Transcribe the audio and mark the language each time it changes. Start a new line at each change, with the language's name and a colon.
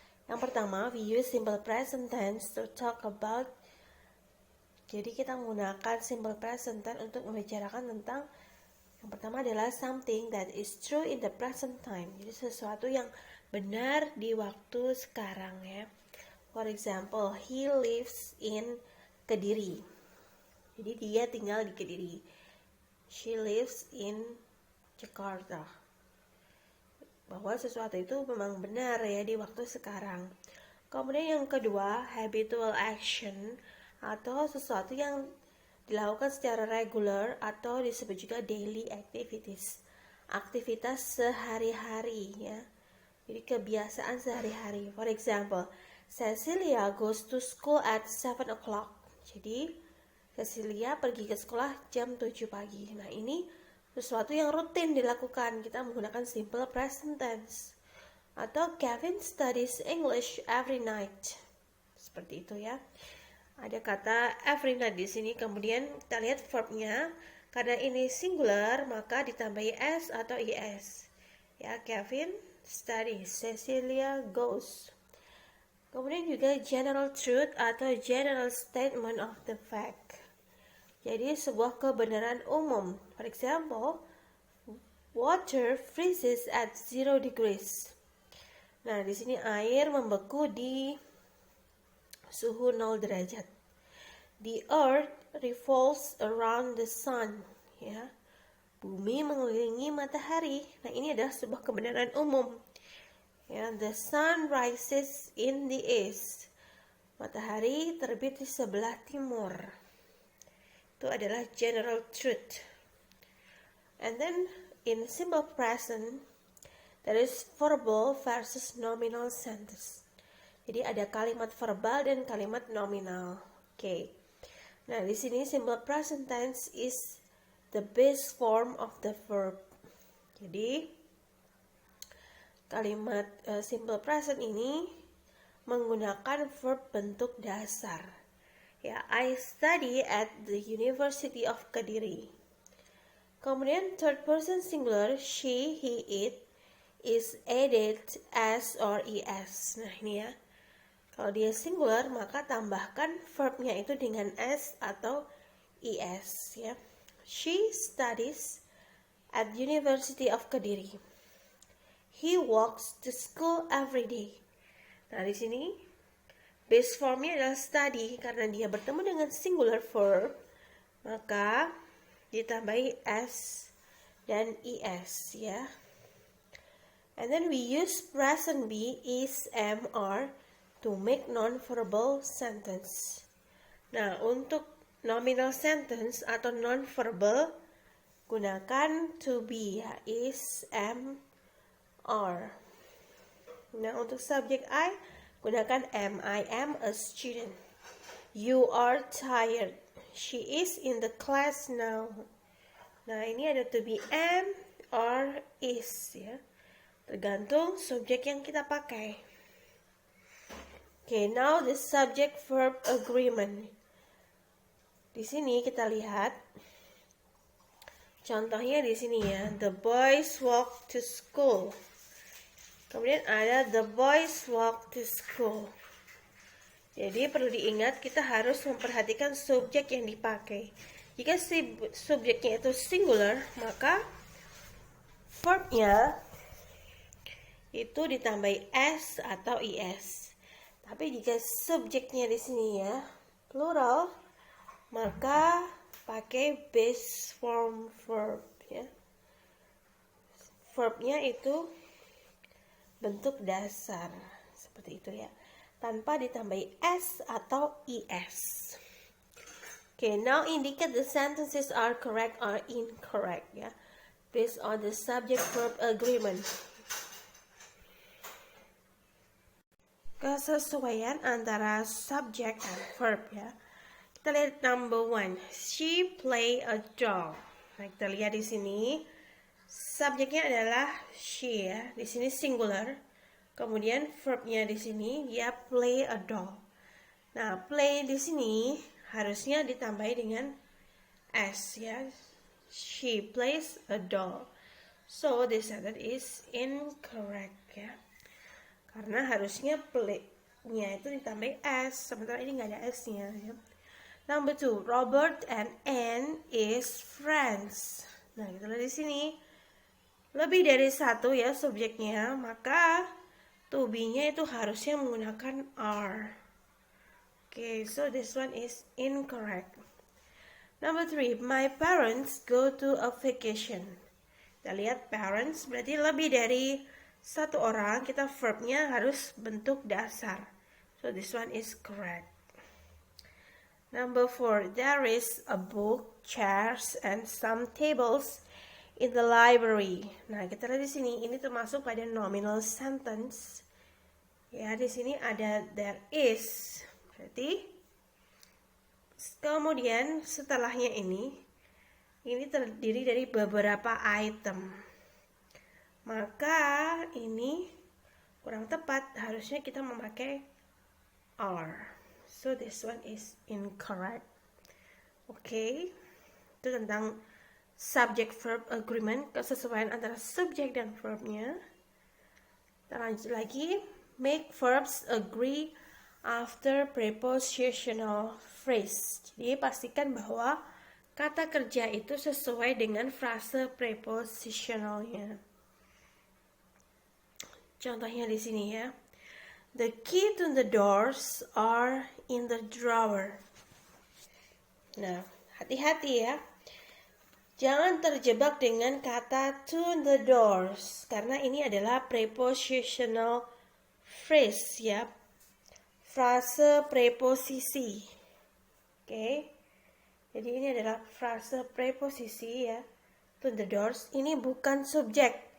Indonesian: Yang pertama,
English: we use simple present tense to talk about.
Indonesian: Jadi kita menggunakan simple present tense untuk membicarakan tentang yang pertama adalah
English: something that is true in the present time.
Indonesian: Jadi sesuatu yang benar di waktu sekarang ya.
English: For example, he lives in Kediri.
Indonesian: Jadi dia tinggal di Kediri.
English: She lives in Jakarta.
Indonesian: Bahwa sesuatu itu memang benar ya di waktu sekarang. Kemudian yang kedua, habitual action atau sesuatu yang dilakukan secara regular atau disebut juga daily activities. Aktivitas sehari-hari ya. Jadi kebiasaan sehari-hari.
English: For example, Cecilia goes to school at 7 o'clock.
Indonesian: Jadi Cecilia pergi ke sekolah jam 7 pagi. Nah, ini sesuatu yang rutin dilakukan. Kita menggunakan simple present tense.
English: Atau Kevin studies English every night.
Indonesian: Seperti itu ya. Ada kata every night di sini. Kemudian kita lihat verbnya. Karena ini singular, maka ditambahi s atau is.
English: Ya, Kevin studies, Cecilia goes.
Indonesian: Kemudian juga
English: general truth atau general statement of the fact.
Indonesian: Jadi sebuah kebenaran umum.
English: For example, water freezes at 0 degrees.
Indonesian: Nah, di sini air membeku di suhu 0 derajat.
English: The earth revolves around the sun.
Indonesian: Ya, bumi mengelilingi matahari. Nah, ini adalah sebuah kebenaran umum.
English: Ya, the sun rises in the east.
Indonesian: Matahari terbit di sebelah timur. Itu adalah general truth.
English: And then in simple present, there is verbal versus nominal sentence.
Indonesian: Jadi ada kalimat verbal dan kalimat nominal. Oke. Nah, di sini
English: simple present tense is the base form of the verb.
Indonesian: Jadi kalimat simple present ini menggunakan verb bentuk dasar.
English: Ya, I study at the University of Kediri. Kemudian third person singular, she, he, it is added s or es.
Indonesian: Nah, ini ya. Kalau dia singular, maka tambahkan verbnya itu dengan s atau es ya.
English: She studies at University of Kediri. He walks to school every day.
Indonesian: Nah, di sini base formnya adalah study karena dia bertemu dengan singular verb, maka ditambahi s dan es ya.
English: And then we use present be, is, am, are to make non-verbal sentence.
Indonesian: Nah, untuk nominal sentence atau non-verbal gunakan to be ya, is, am, are. Nah, untuk subjek I gunakan am.
English: I am a student. You are tired. She is in the class now.
Indonesian: Nah, ini ada to be am or is ya. Tergantung subjek yang kita pakai.
English: Okay, now the subject verb agreement.
Indonesian: Di sini kita lihat contohnya di sini ya.
English: The boys walk to school.
Indonesian: Kemudian ada
English: the boys walk to school.
Indonesian: Jadi perlu diingat kita harus memperhatikan subjek yang dipakai. Jika si subjeknya itu singular, maka verbnya itu ditambahi s atau is. Tapi jika subjeknya di sini ya plural, maka pakai base form verb ya. Verbnya itu bentuk dasar seperti itu ya, tanpa ditambahi s atau es.
English: Okay, now indicate the sentences are correct or incorrect ya, based on the subject verb agreement.
Indonesian: Kesesuaian antara subject and verb ya. Kita lihat
English: number 1, she play a doll.
Indonesian: Nah, kita lihat di sini subjeknya adalah she ya, di sini singular. Kemudian verbnya di sini dia play a doll. Nah, play di sini harusnya ditambahi dengan S ya.
English: She plays a doll. So this sentence is incorrect ya.
Indonesian: Karena harusnya play-nya itu ditambah S, sementara ini nggak ada S-nya ya.
English: Number 2, Robert and Anne is friends.
Indonesian: Nah, kita lihat di sini. Lebih dari satu ya subjeknya, maka to be-nya itu harusnya menggunakan are.
English: Okay, so this one is incorrect. Number 3, my parents go to a vacation.
Indonesian: Kita lihat parents berarti lebih dari satu orang, kita verbnya harus bentuk dasar.
English: So this one is correct. Number 4, there is a book, chairs, and some tables in the library.
Indonesian: Nah, kita lihat di sini, ini termasuk pada nominal sentence. Ya, di sini ada there is. Berarti kemudian setelahnya ini terdiri dari beberapa item. Maka ini kurang tepat, harusnya kita memakai are.
English: So this one is incorrect.
Indonesian: Okay, itu tentang subject verb agreement, kesesuaian antara subjek dan verbnya. Kita lanjut lagi.
English: Make verbs agree after prepositional phrase.
Indonesian: Jadi pastikan bahwa kata kerja itu sesuai dengan frase prepositionalnya. Contohnya di sini ya.
English: The key to the doors are in the drawer.
Indonesian: Nah, hati-hati ya. Jangan terjebak dengan kata to the doors, karena ini adalah prepositional phrase ya. Frase preposisi. Oke. Jadi ini adalah frase preposisi ya. To the doors, ini bukan subjek.